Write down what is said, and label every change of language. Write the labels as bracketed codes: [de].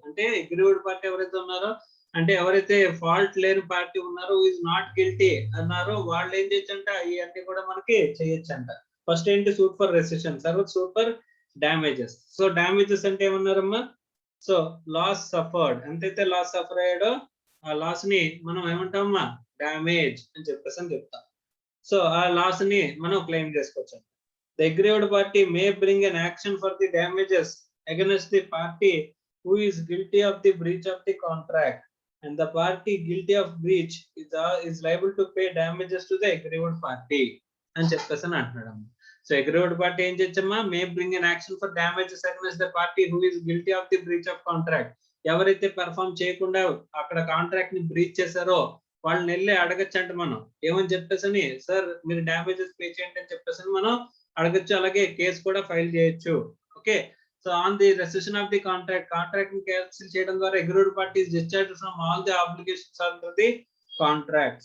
[te] అంటే aggrieved party ఎవరైతే ఉన్నారో, అంటే ఎవరైతే ఫాల్ట్ లేని పార్టీ ఉన్నారో, ఈజ్ నాట్ గిల్టీ అన్నారో, వాళ్ళు ఏం చేయొచ్చు అంట, ఇవన్నీ కూడా మనకి చేయొచ్చు అంట. [en] First ఏంటి, suit for rescission, తర్వాత suit for damages. [te] So damages అంటే ఏమన్నారమ్మా, సో లాస్ సఫర్డ్, ఎంతైతే లాస్ సఫర్ అయ్యాడో ఆ లాస్ ని మనం ఏమంటామమ్మా, డ్యామేజ్ అని చెప్పేసి చెప్తాం. సో ఆ లాస్ ని మనం క్లెయిమ్ చేసుకోవచ్చు. [en] The aggrieved party may bring an action for the damages against the party who is guilty of the breach of the contract, and the party guilty of breach is liable to pay damages to the aggrieved party [te] అని చెప్పేసి అంటున్నాడు. [en] so aggrieved party [te] ఏం చేయొచ్చమ్మా, [en] may bring an action for damages against the party who is guilty of the breach of contract. [te] ఎవరైతే perform చేయకుండా అక్కడ contract ని breach చేశారో వాళ్ళని వెళ్ళి అడగచ్చంట మనం. ఏమని చెప్పేసి, సార్ మీరు డ్యామేజెస్ పే చేయండి అని చెప్పేసి మనం అడగచ్చు. అలాగే కేసు కూడా ఫైల్ చేయొచ్చు. [en] Okay. So on the rescission of the contract [te] ని క్యాన్సిల్ చేయడం ద్వారా [en] Agreed parties discharge from all the obligations under the contract.